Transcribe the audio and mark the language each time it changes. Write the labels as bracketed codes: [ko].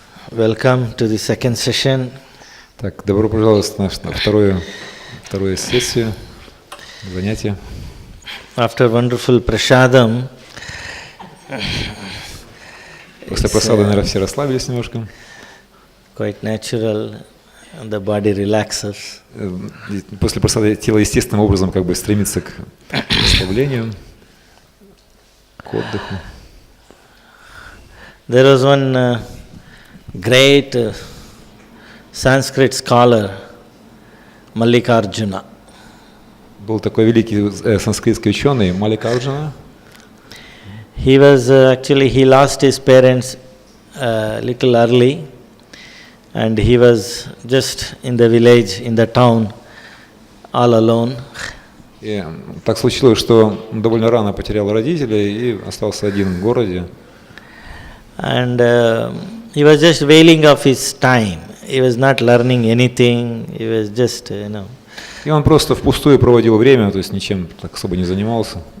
[en] Welcome to the second session. [ru] Так, добро пожаловать на вторую сессию занятия. [en] After wonderful prasadam, [ru] После просады, наверное, все расслабились немножко. [en] Quite natural, the body relaxes. [ru] После просады тело естественным образом как бы стремится к расслаблению, к отдыху. [en] There was one great Sanskrit scholar, Mallikarjuna. [ru] Был такой великий санскритский ученый Малликарджуна. [en] He was actually he lost his parents little early, and he was just in the village, in the town, all alone. [ru] И так случилось, что он довольно рано потерял родителей и остался один в городе. [en] And he was just wailing of his time. He was not learning anything. He was just, [ru] И он просто впустую проводил время, то есть ничем так особо не занимался.